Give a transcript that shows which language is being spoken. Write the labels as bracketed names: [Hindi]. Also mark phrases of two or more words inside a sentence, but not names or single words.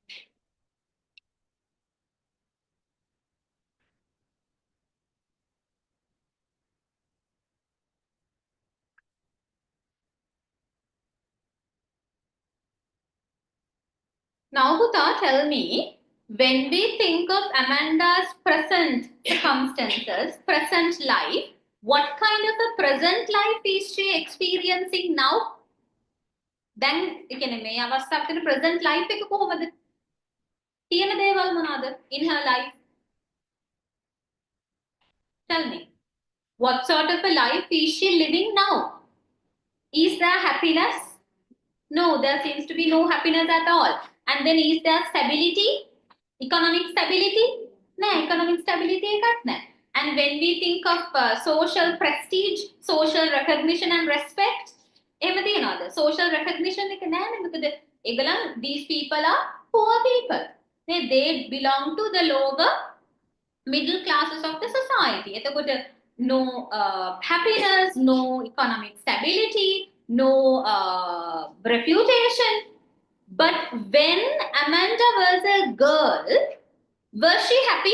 [English] Now, Bhuta, tell me, when we think of Amanda's present circumstances, present life, what kind of a present life is she experiencing now? Then, [Sinhala] මේ අවස්ථාවේ [English] present life [Sinhala] එක කොහොමද? තියෙන දේවල් මොනවාද [English] in her life? Tell me. What sort of a life is she living now? Is there happiness? No, there seems to be no happiness at all. And then is there stability? Economic stability? No, economic stability [Sinhala] එකක් නැහැ. [English] And when we think of social prestige, social recognition and respect, [Sinhala] එහෙම තියනවාද? [English] Social recognition [Sinhala] එක නැහැ නේ. මොකද ඒගොල්ලන් [English] these people are poor people. They belong to the lower middle classes of the society. එතකොට no happiness, no economic stability, no reputation. But when Amanda was a girl, was she happy?